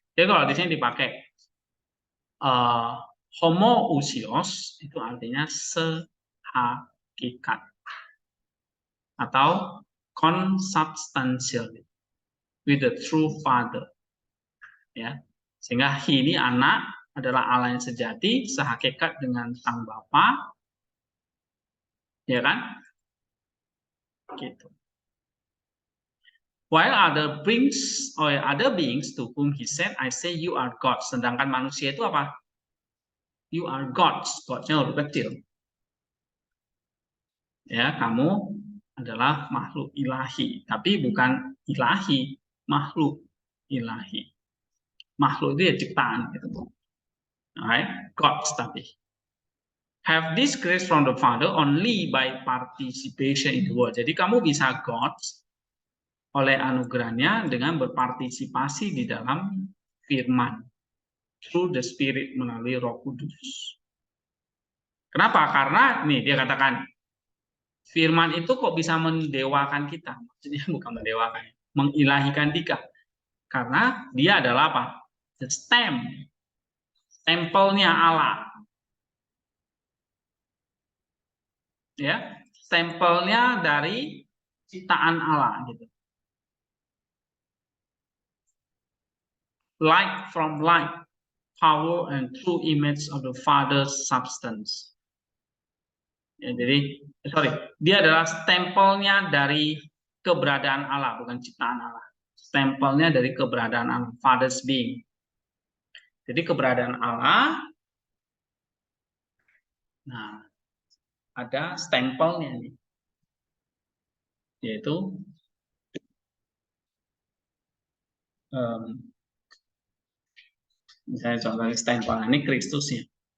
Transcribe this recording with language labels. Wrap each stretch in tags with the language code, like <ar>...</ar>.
<id>Jadi kalau di sini dipakai homoousios itu artinya sehakikat atau</id> <en>consubstantial with the true father.</en> <id>Ya, sehingga he ini anak adalah Allah yang sejati, sehakikat dengan sang Bapa, ya kan? Gitu.</id> <en>While other beings to whom he said, I say you are God.</en> <id>Sedangkan manusia itu apa?</id> <en>You are gods.</en> <id>Gods-nya huruf kecil. Ya, kamu adalah makhluk ilahi, tapi bukan ilahi, makhluk ilahi. Makhluk itu ya ciptaan gitu.</id> <en>Alright,</en> <id>gods tapi.</id> <en>Have this grace from the Father only by participation in the word.</en> <id>Jadi kamu bisa gods oleh anugerahnya dengan berpartisipasi di dalam firman.</id> <en>Through the Spirit,</en> <id>melalui Roh Kudus. Kenapa? Karena nih dia katakan firman itu kok bisa mendewakan kita? Maksudnya bukan mendewakan, mengilahikan kita. Karena dia adalah apa?</id> <en>The stamp.</en> <id>Stempelnya Allah. Ya, stempelnya dari ciptaan Allah gitu.</id> <en>Light from light, power and true image of the Father's substance.</en> <id>Ya, jadi, dia adalah stempelnya dari keberadaan Allah, bukan ciptaan Allah. Stempelnya dari keberadaan Allah,</id> <en>Father's being.</en> <id>Jadi keberadaan Allah, nah, ada stempelnya nih, yaitu misalnya contohnya stempel, ini Kristusnya.</id>